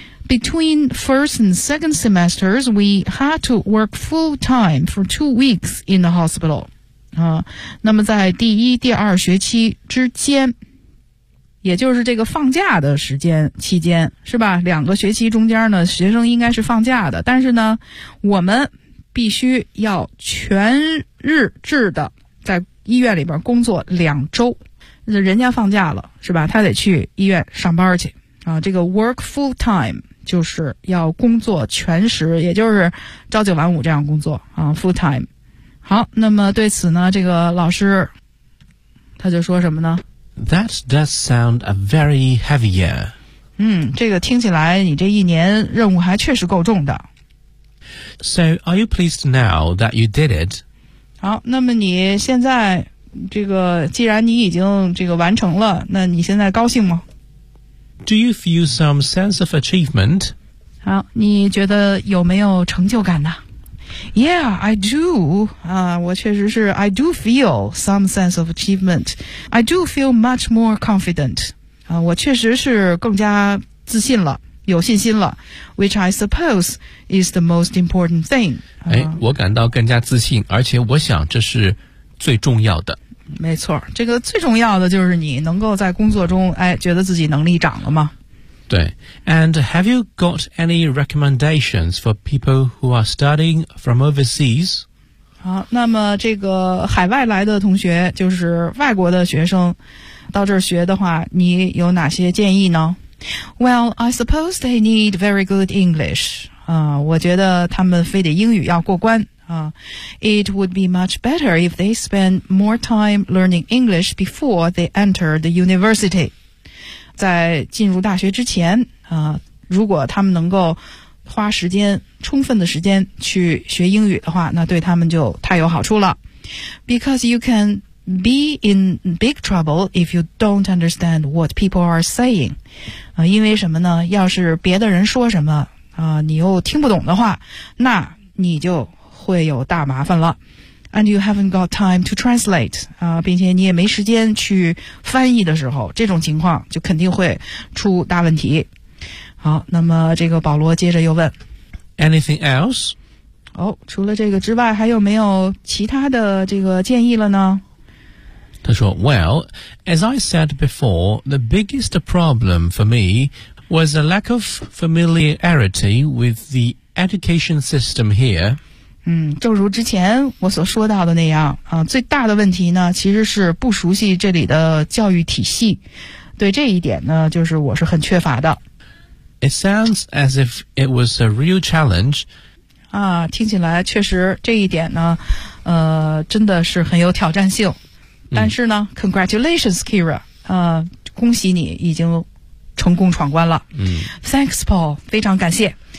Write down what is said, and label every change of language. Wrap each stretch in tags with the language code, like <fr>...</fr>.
<en>Between first and second semesters, we had to work full time for 2 weeks in the hospital.</en> <zh>那么在第一、第二学期之间也就是这个放假的时间期间是吧两个学期中间呢学生应该是放假的但是呢我们必须要全日制的在医院里边工作两周人家放假了是吧他得去医院上班去啊，这个</zh> <en>work full time</en> <zh>就是要工作全时也就是朝九晚五这样工作啊 full time 好那么对此呢这个老师他就说什么呢</zh> <en>That does sound a very heavy year.</en> <zh>这个听起来你这一年任务还确实够重的。</zh> <en>So, are you pleased now that you did it?</en> <zh>好，那么你现在这个既然你已经这个完成了，那你现在高兴吗？</zh> <en>Do you feel some sense of achievement?</en> <zh>好，你觉得有没有成就感呢？</zh> <en>Yeah, I do.</en> <zh>我确实是</zh> <en>I do feel some sense of achievement. I do feel much more confident.</en> <zh>我确实是更加自信了，有信心了。</zh> <en>Which I suppose is the most important thing.</en> <zh>我感到更加自信，而且我想这是最重要的。没错，这个最重要的就是你能够在工作中，觉得自己能力涨了吗？</zh> <en>对 And have you got any recommendations for people who are studying from overseas?</en> <zh>好那么这个海外来的同学就是外国的学生到这儿学的话你有哪些建议呢</zh> <en>Well, I suppose they need very good English.</en> <zh>我觉得他们非得英语要过关。</zh> <en>It would be much better if they spend more time learning English before they enter the university.</en> <zh>在进入大学之前如果他们能够花时间充分的时间去学英语的话那对他们就太有好处了</zh> <en>Because you can be in big trouble if you don't understand what people are saying</en> <zh>因为什么呢要是别的人说什么你又听不懂的话那你就会有大麻烦了</zh> <en>And you haven't got time to translate</en> <zh>并且你也没时间去翻译的时候这种情况就肯定会出大问题好那么这个保罗接着又问</zh> <en>Anything else?</en> <zh>除了这个之外还有没有其他的这个建议了呢他说</zh> <en>Well, as I said before, the biggest problem for me was a lack of familiarity with the education system here</en> <zh>正如之前我所说到的那样最大的问题呢其实是不熟悉这里的教育体系对这一点呢就是我是很缺乏的</zh> <en>It sounds as if it was a real challenge</en> <zh>听起来确实这一点呢真的是很有挑战性但是呢、</zh> <en>Congratulations Kira</en> <zh>恭喜你已经成功闯关了、</zh> <en>Thanks Paul</en> <zh>非常感谢</zh>